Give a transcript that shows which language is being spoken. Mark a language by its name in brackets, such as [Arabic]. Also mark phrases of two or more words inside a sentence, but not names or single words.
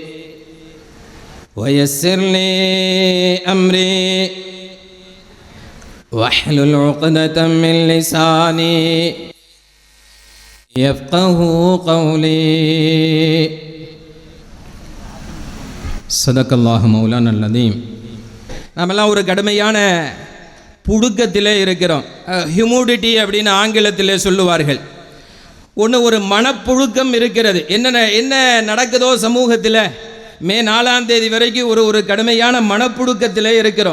[Arabic] ويسر لي أمري واحلل عقدة من لساني يفقه قولي صدق الله مولانا العظيم. [Tamil] நாமெல்லாம் ஒரு கடுமையான புழுக்கத்திலே இருக்கிறோம். ஹியூமிடிட்டி அப்படின்னு ஆங்கிலத்திலே சொல்லுவார்கள். ஒரு மனப்புழுக்கம் இருக்கிறது. என்ன நடக்குதோ சமூகத்தில் மே 4ஆம் தேதி வரைக்கும் ஒரு கடுமையான மனப்புழுக்கத்திலே இருக்கிறோம்.